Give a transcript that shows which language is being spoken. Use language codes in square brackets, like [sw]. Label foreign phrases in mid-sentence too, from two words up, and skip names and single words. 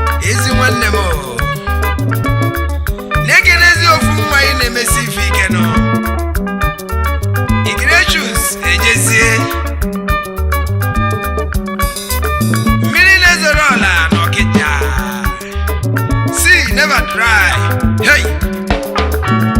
[ig] Ezi nwanne m o. Na-ekenezi ofu nwa anyị na-emesi ife ike nọ. Igrechus Ejezie. Mmiri na-ezoro ọla na Okija. [en] Sea never dry. Hey!